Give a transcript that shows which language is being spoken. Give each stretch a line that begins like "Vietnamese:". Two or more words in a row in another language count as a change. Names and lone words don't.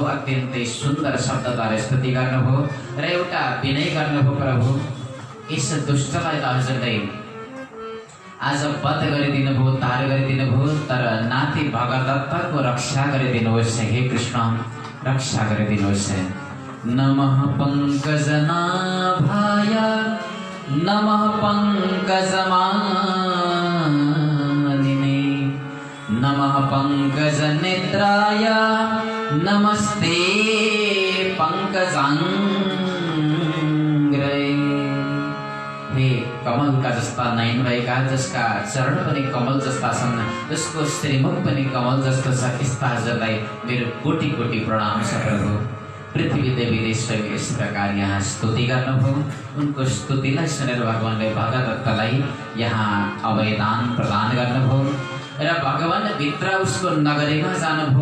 Nepali: अत्यन्तै सुन्दर शब्दद्वारा स्तुति गर्नुभयो र एउटा विनय गर्नुभयो, प्रभु यस दुष्टलाई त हजुरले आज वध गरिदिनु भयो, उद्धार गरिदिनु भयो, तर नाति भगदत्तको रक्षा गरिदिनुहोस् हे कृष्ण, रक्षा गरिदिनुहोस्।
Sanskrit: नमः पङ्कजनाभाय नमः पङ्कजमालिने नमः पङ्कजनेत्राय नमस्ते पङ्कजाङ्ग्रे।
Nepali: हे कमल का जस्ता नयन भएका, जसका चरण पनि कमल जस्ता छन्, जसको श्रीमुख पनि कमल जस्तो छ, यस्ता हजुरलाई मेरो कोटि कोटि प्रणाम छ प्रभु। पृथ्वी देवीले स्वयं यस प्रकार यहाँ स्तुति गर्नुभयो। उनको स्तुतिलाई सुनेर भगवानले भगदत्तलाई यहाँ अभयदान प्रदान गर्नुभयो र भगवान भित्र उसको नगरीमा जानुभयो।